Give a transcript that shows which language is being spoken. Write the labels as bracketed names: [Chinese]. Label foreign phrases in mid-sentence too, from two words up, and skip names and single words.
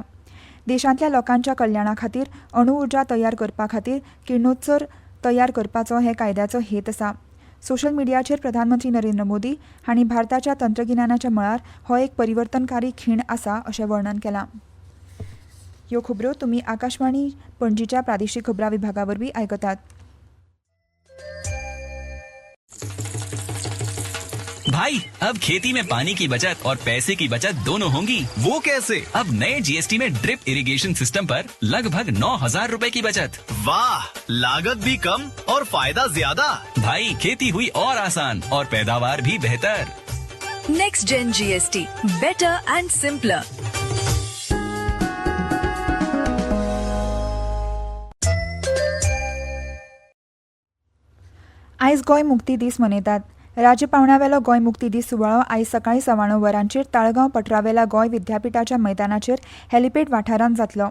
[Konkani] देशांतल्या लोकांच्या कल्याणा खातीर अणुऊर्जा तयार करपा खातीर किरणोत्सव तयार करपाचो हे कायद्याचो हेत आसा. सोशल मिडियाचेर प्रधानमंत्री नरेंद्र मोदी हांणी भारताच्या तंत्रगिन्यानाच्या मळार हो एक परिवर्तनकारी खीण आसा अशें वर्णन केलां. ह्यो खबरो तुम्ही आकाशवाणी पणजीच्या प्रादेशीक खबरां विभागावरवीं आयकतात. [Hindi] भाई अब खेती में पानी की बचत और पैसे की बचत दोनों होंगी. वो कैसे? अब नए जीएसटी में [English] drip irrigation system [Hindi] पर लगभग 9,000 रुपए की बचत. वाह, लागत भी कम और फायदा ज्यादा. भाई खेती हुई और आसान और पैदावार भी बेहतर. [English] Next Gen GST, better and simpler. [Konkani] आयज गोंय मुक्ती दीस मनयतात. राज्य पावण्यावेलो गोंय मुक्ती दीस सुवाळो आयज सकाळीं 9:15 वरांचेर ताळगांव पटरावेल्या गोंय विद्यापिठाच्या मैदानाचेर हेलिपॅड वाठारांत जातलो.